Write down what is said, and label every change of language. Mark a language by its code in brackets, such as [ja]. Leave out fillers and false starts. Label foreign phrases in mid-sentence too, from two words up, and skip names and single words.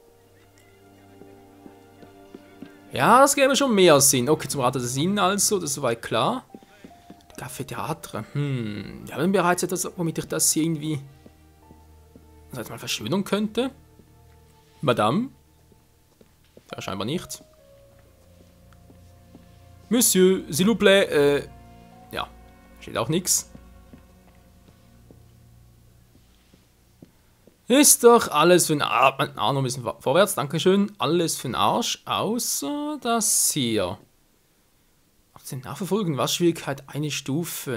[de] Ja, das gäbe schon mehr Sinn. Okay, zum Rat Assassinen also, das ist soweit klar. Café Theatre. Wir haben bereits etwas, womit ich das hier irgendwie mal verschönern könnte. Madame. Ja, scheinbar nicht. [fr] Monsieur, s'il vous plaît, [de] ja, steht auch nichts. Ist doch alles für den Arsch. Arno, ein bisschen vorwärts, dankeschön. Alles für den Arsch, außer das hier. 18 nachverfolgen, was Schwierigkeit, eine Stufe.